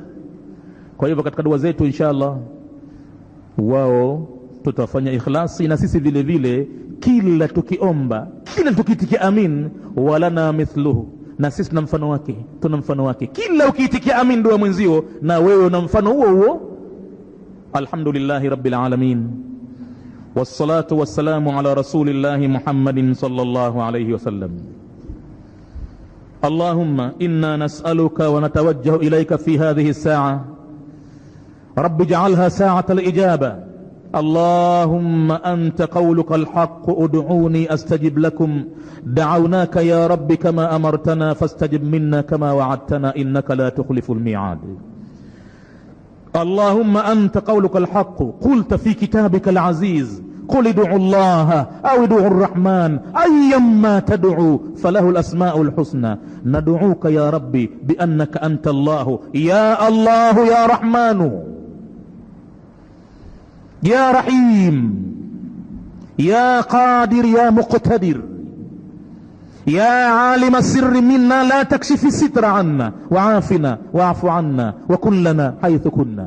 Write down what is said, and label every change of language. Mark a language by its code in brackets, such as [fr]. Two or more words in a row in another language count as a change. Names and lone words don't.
[sw] Kwa hivyo katika dua zetu inshallah wao tutafanya ikhlasi, na sisi vile vile kila tukiomba, kila tukitikia amin, [ar] ولنا مثله, [sw] na sisi tuna mfano wake. Kila ukiitikia amin dua mwenzio, na wewe una mfano huo. [ar] الحمد لله رب العالمين والصلاة والسلام على رسول الله محمد صلى الله عليه وسلم. اللهم إنا نسألك ونتوجه إليك في هذه الساعة رب اجعلها ساعة الإجابة. اللهم أنت قولك الحق ادعوني أستجب لكم. دعوناك يا ربي كما أمرتنا فاستجب منا كما وعدتنا إنك لا تخلف الميعاد. اللهم أنت قولك الحق، قلت في كتابك العزيز قل ادعوا الله أو ادعوا الرحمن أيما تدعوا فله الأسماء الحسنى. ندعوك يا ربي بأنك أنت الله، يا الله يا رحمن يا رحيم يا قادر يا مقتدر يا عالم السر منا لا تكشف الستر عنا، وعافنا واعف عنا وكن لنا حيث كنا.